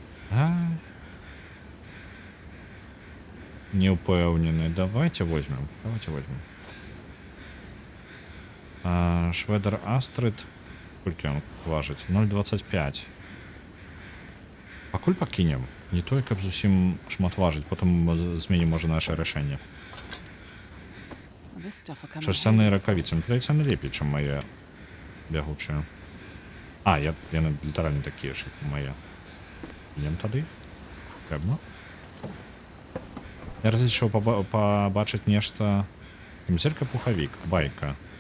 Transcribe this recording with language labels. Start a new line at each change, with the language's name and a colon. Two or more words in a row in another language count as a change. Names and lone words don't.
Belarusian: Не ўпэўнены.
Russian: Давайте возьмем.
Belarusian: Шведер Астрид. Колькі ён важыць? 0,25. Пакуль пакінем. Не тое, каб зусім шмат важыць, потым зменім, можа, наше рашэнне.
English: Well, this stuff will come in
Belarusian: Шерсцяныя
English: handy.
Belarusian: ракавіцы. Мне падаецца, яны лепей, чым мае бягучыя. Яны літаральна такія ж, як мае. Ідем тады. Пэўна. Я разлічваў пабачыць нешта. Камзелька-пухавік. Байка.